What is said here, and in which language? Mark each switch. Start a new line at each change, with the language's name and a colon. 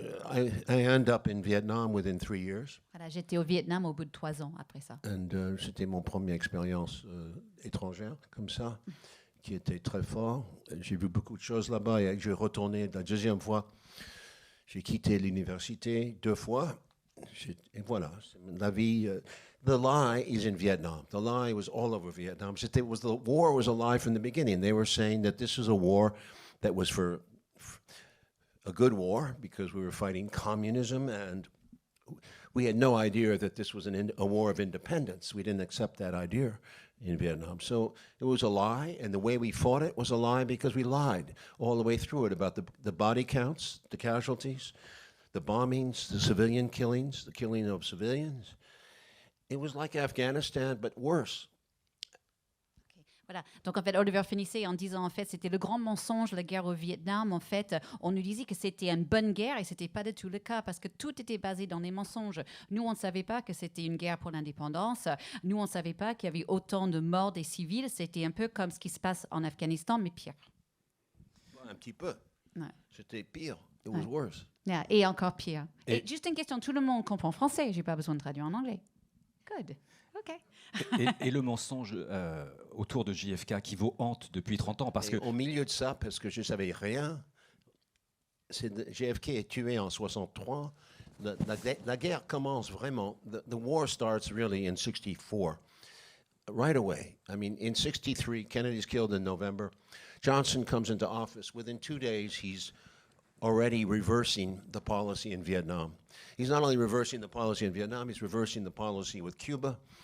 English: I end up in Vietnam within 3 years.
French: Voilà, j'étais au Vietnam au bout de 3 ans après ça. And c'était mon première expérience étrangère comme ça, qui était très fort. J'ai vu beaucoup de choses là-bas, et j'ai retourné la deuxième fois. J'ai quitté l'université 2 fois. Et voilà, la vie.
English: The lie is in Vietnam. The lie was all over Vietnam. The war was a lie from the beginning. They were saying that this was a war that was for a good war, because we were fighting communism, and we had no idea that this was a war of independence. We didn't accept that idea in Vietnam. So it was a lie, and the way we fought it was a lie because we lied all the way through it about the body counts, the casualties, the bombings, the civilian killings, the killing of civilians. It was like Afghanistan, but worse.
French: Voilà. Donc en fait, Oliver finissait en disant en fait c'était le grand mensonge, la guerre au Vietnam. En fait, on nous disait que c'était une bonne guerre et c'était pas du tout le cas parce que tout était basé dans les mensonges. Nous, on ne savait pas que c'était une guerre pour l'indépendance. Nous, on ne savait pas qu'il y avait autant de morts des civils. C'était un peu comme ce qui se passe en Afghanistan, mais pire. Un petit peu. Ouais. C'était pire.
English: It was worse.
French: Yeah, et encore pire. Et juste une question, tout le monde comprend français. J'ai pas besoin de traduire en anglais. Good. OK. Et le mensonge autour de JFK qui vous hante depuis 30 ans. Parce que au milieu de ça, parce que je ne savais rien, JFK est tué en 63. La guerre commence vraiment.
English: The war starts really in 64. Right away. I mean, in 63, Kennedy's killed in November. Johnson comes into office. Within 2 days, he's already reversing the policy in Vietnam. He's not only reversing the policy in Vietnam, he's reversing the policy with Cuba.